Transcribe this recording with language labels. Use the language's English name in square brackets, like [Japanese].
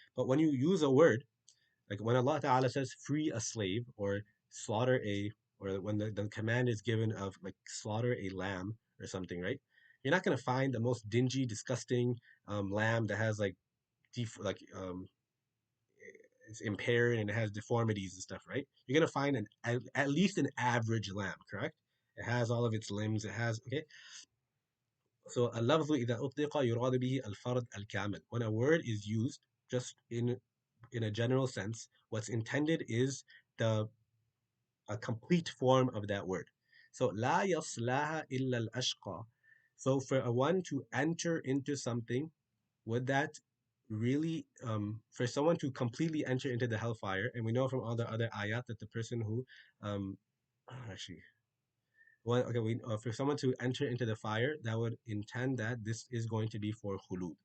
[English] But when you use a word, like when Allah Ta'ala says free a slave or slaughter a, or when the command is given of like slaughter a lamb or something, right? You're not gonna find the most dingy, disgusting lamb that has like like it's impaired and it has deformities and stuff, right? You're gonna find at least an average lamb, correct? It has all of its limbs. It has okay. [Arabic] So اللفظ إذا أطلق يراد به الفرد الكامل. [English] When a word is used just in a general sense, what's intended is the a complete form of that word. [Arabic] So لا يصلها إلا الأشقى. [English] So for a one to enter into something, would that really for someone to completely enter into the hellfire? And we know from all the other ayat that the person who actually well, okay, for someone to enter into the fire, that would intend that this is going to be for khulud.